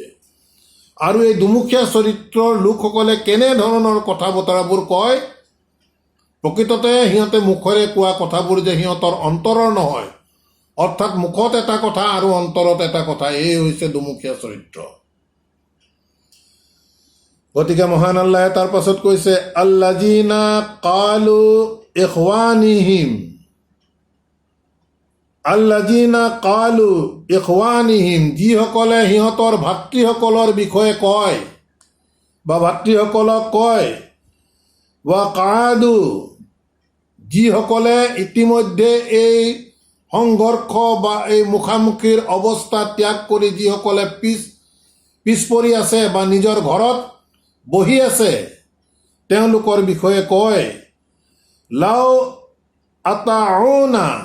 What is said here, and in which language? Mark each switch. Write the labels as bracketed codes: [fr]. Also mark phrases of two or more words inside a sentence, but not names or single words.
[as] আৰু এই দুমুখীয়া চৰিত্ৰৰ লোকসকলে কেনেধৰণৰ কথা বতৰাবোৰ কয়, প্ৰকৃততে সিহঁতে মুখেৰে কোৱা কথাবোৰ যে সিহঁতৰ অন্তৰৰ নহয়, অৰ্থাৎ মুখত এটা কথা আৰু অন্তৰত এটা কথা, এই হৈছে দুমুখীয়া চৰিত্ৰ। গতিকে মহান আল্লাহে তাৰ পাছত কৈছে [ar] الذين قالوا لإخوانهم, الذين قالوا [as] ইখৱানিহিম, যিসকলে সিহঁতৰ ভাতৃসকলৰ বিষয়ে কয় বা ভাতৃসকলক কয়, [ar] وقعدوا, [as] যিসকলে ইতিমধ্যে এই সংঘৰ্ষ বা এই মুখামুখিৰ অৱস্থা ত্যাগ কৰি যিসকলে পিছ পৰি আছে বা নিজৰ ঘৰত বহি আছে, তেওঁলোকৰ বিষয়ে কয় [ar] لو أطاعونا,